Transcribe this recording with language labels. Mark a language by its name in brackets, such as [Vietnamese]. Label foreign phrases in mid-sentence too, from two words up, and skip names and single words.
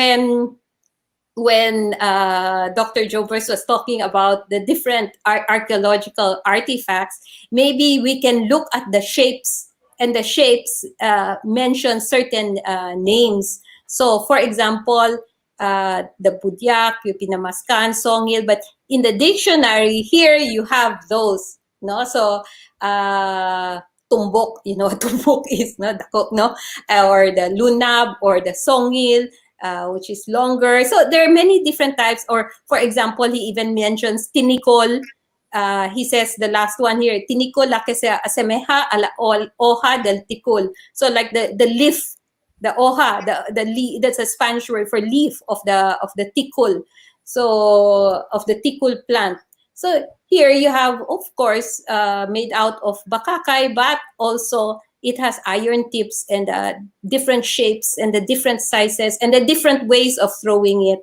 [English] So when when Dr. Jobers was talking about the different archaeological artifacts, maybe we can look at the shapes, and the shapes mention certain names. So, for example, the budyak, yung pinamaskan, songil, but in the dictionary here you have those, no? So, tumbok, tumbok is no, no, or the lunab or the songil. Which is longer. So there are many different types. Or for example, he even mentions tinikol. He says the last one here, [Spanish] tinikol la que se asemeja a la hoja del tikul. [English] So like the leaf, the hoja, the leaf, that's a Spanish word for leaf of the tikul. So of the tikul plant. So here you have, of course, made out of bakakay, but also it has iron tips and different shapes and the different sizes and the different ways of throwing it.